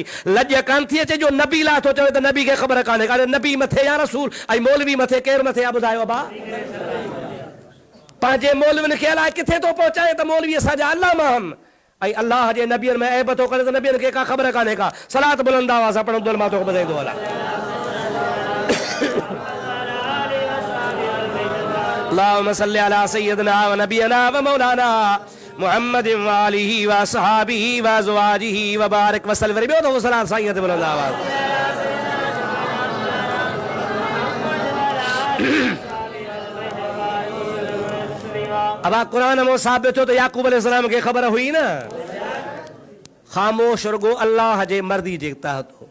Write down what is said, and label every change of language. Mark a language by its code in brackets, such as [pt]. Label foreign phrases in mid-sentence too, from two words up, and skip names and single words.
[sd] लॼ कान थी अचे जो नबी लाइ थो चवे त नबी खे ख़बर कान्हे। कान्हे नबी मथे या रसूल ऐं मौलवी मथे केरु मथे आहे ॿुधायो बा। पंहिंजे मौलवियुनि खे अलाए किथे थो पहुचाए त मौलवी असांजा अलामा आहिनि ऐं अल्लाह जे नबियनि में ऐब थो करे त नबियनि खे का ख़बर कान्हे का। सलात बुलंद आवाज़ सां पढ़ंदो मां तोखे ॿुधाईंदो हलां। [ar] اللهم صل على سيدنا ونبينا ومولانا محمد وآله وأصحابه وأزواجه وبارك وسلم. [sd] ॿियो त सलात साईं ते बुलंद आवाज़। अब कुरान में साबित थियो त याकूब अलैहिस्सलाम खे ख़बर हुई न। ख़ामोश रुगो अल्लाह जे मर्ज़ी जे तहत हो।